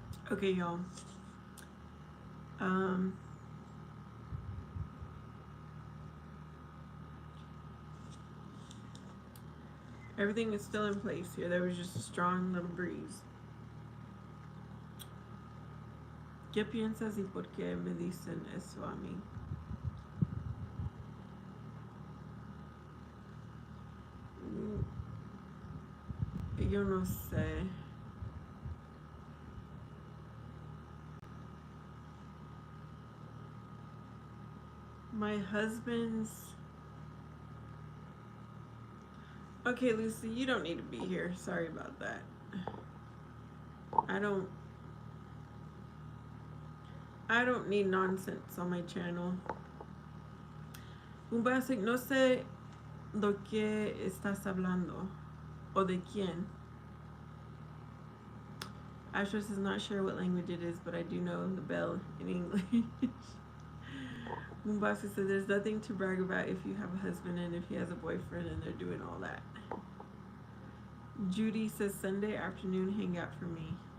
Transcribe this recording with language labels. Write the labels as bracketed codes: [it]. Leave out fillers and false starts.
[en] Okay, y'all. Everything is still in place here. There was just a strong little breeze. [es] ¿Qué piensas y por qué me dicen eso a mí? Yo no sé. [en] My husband's... Okay, Lucy, you don't need to be here. Sorry about that. I don't need nonsense on my channel. [es] Bombastic, no sé lo que estás hablando. O de quién. [en] Ashley is not sure what language it is, but I do know the bell in English. Bombastic said there's nothing to brag about if you have a husband and if he has a boyfriend and they're doing all that. Judy says Sunday afternoon hangout for me.